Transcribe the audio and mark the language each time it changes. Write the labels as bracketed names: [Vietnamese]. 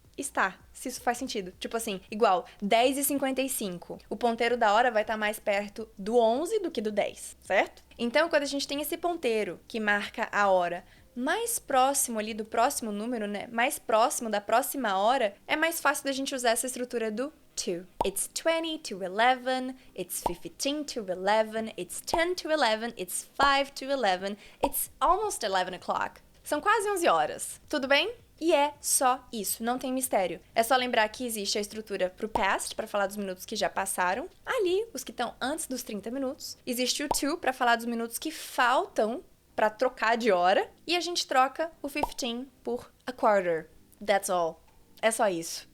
[Portuguese] estar, se isso faz sentido. Tipo assim, igual 10h55. O ponteiro da hora vai estar mais perto do 11 do que do 10, certo? Então, quando a gente tem esse ponteiro que marca a hora mais próximo ali do próximo número, né? Mais próximo da próxima hora, é mais fácil da gente usar essa estrutura do to. [English] It's 20 to 11, it's 15 to 11, it's 10 to 11, it's 5 to 11, it's almost 11 o'clock. [Portuguese] São quase 11 horas. Tudo bem? E é só isso, não tem mistério. É só lembrar que existe a estrutura pro past, para falar dos minutos que já passaram. Ali, os que estão antes dos 30 minutos. Existe o to, para falar dos minutos que faltam para trocar de hora. E a gente troca o 15 por a quarter. [English] That's all. [Portuguese] É só isso.